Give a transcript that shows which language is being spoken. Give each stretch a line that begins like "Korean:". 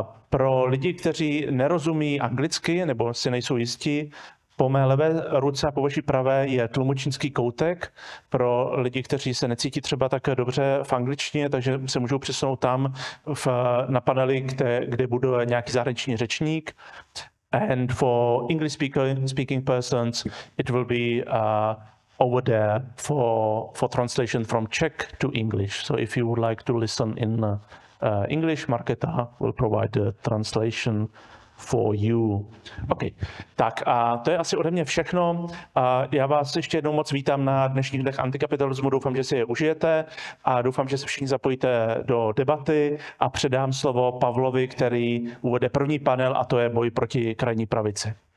Czech: Pro lidi, kteří nerozumí anglicky nebo si nejsou jistí, po mé levé ruce a po vaší pravé je tlumočnický koutek pro lidi, kteří se necítí třeba tak dobře v angličtině, takže se můžou přesunout tam na panely, kde bude nějaký zahraniční řečník.
English: And for English speaking persons, it will be over there for translation from Czech to English. So if you would like to listen in English, Markéta will provide the translation for you.
Czech: OK, tak a to je asi ode mě všechno. Já vás ještě jednou moc vítám na dnešních dnech antikapitalismu. Doufám, že si je užijete a doufám, že se všichni zapojíte do debaty a předám slovo Pavlovi, který uvede první panel, a to je boj proti krajní pravici.